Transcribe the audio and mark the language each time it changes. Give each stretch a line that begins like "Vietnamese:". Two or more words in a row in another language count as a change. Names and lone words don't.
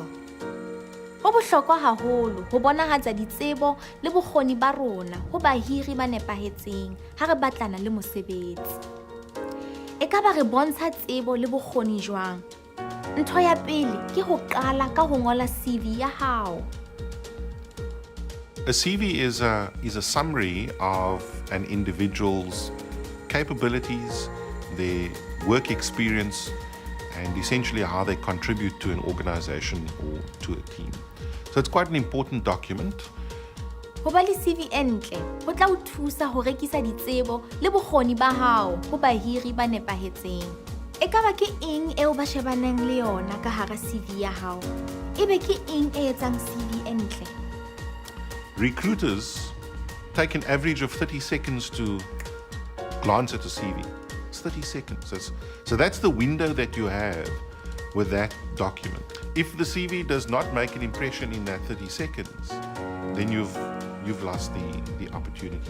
Southern Sotho: Ho bohlokwa haholo ho bonahatsa ditsebo le bokgoni ba rona ho bahiri ba nepahetseng ha re batlana le mosebetsi. Ekaba re bontsha tsebo le bokgoni jwang? Ntho ya pele ke ho qala ka ho ngola CV ya hao.
English: A CV is a summary of an individual's capabilities, their work experience, and essentially how they contribute to an organization or to a team. So it's quite an important document.
Southern Sotho: Ho ba le CV entle ho tla o thusa ho rekisa ditsebo le bokgoni ba hao ho bahiri ba nepahetseng. Ekaba ke eng eo ba shebaneng le yona ka hara CV ya hao? Ebe ke eng e etsang CV entle?
English: Recruiters take an average of 30 seconds to glance at a CV. It's 30 seconds. So that's the window that you have with that document. If the CV does not make an impression in that 30 seconds, then you've lost the opportunity.